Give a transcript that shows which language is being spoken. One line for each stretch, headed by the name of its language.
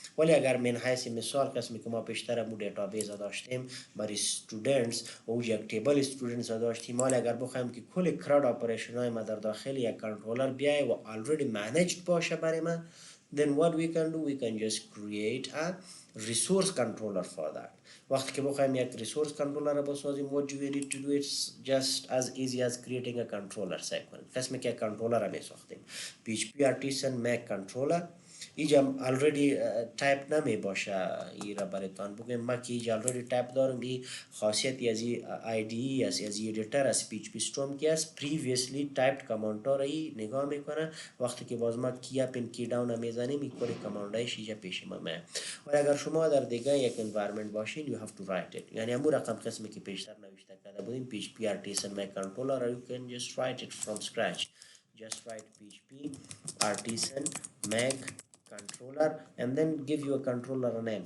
Persian: ولی اگر من حیث مثال قسمی که ما پیشتر مو دیتابیس داشتیم برای استودنتس و یک تیبل استودنتس داشتیم, حالا اگر بخوایم که کل کراد اپریشن های ما در داخل یک کنترلر بیای و already managed باشه برای ما,
English: then what we can do, we can just create a resource controller for that.
Persian: وقتی که بخوایم یک resource controller را بسازیم,
English: what do we need to do? It's just as easy as creating a controller segment.
Persian: قسمی که کنترلر را می ساختیم PHP artisan make controller. اینجا already تایپ نمی باشه ای را برایتان بگم. ما که اینجا already تایپ دارم, این خاصیتی از این IDE از editor از PHP Storm که از previously typed command ها را نگاه میکنه. وقتی که باز ما کی اپ این کی داون میزنیم این کلی کاماند هایش اینجا پیش ما میاد. و اگر شما در دیگه یک environment باشین
English: you have to write it.
Persian: یعنی همون رقم قسمی که پیشتر نوشته کرده بودیم PHP artisan make controller,
English: or you can just write it from scratch. Just write PHP artisan make controller and then give you a controller name.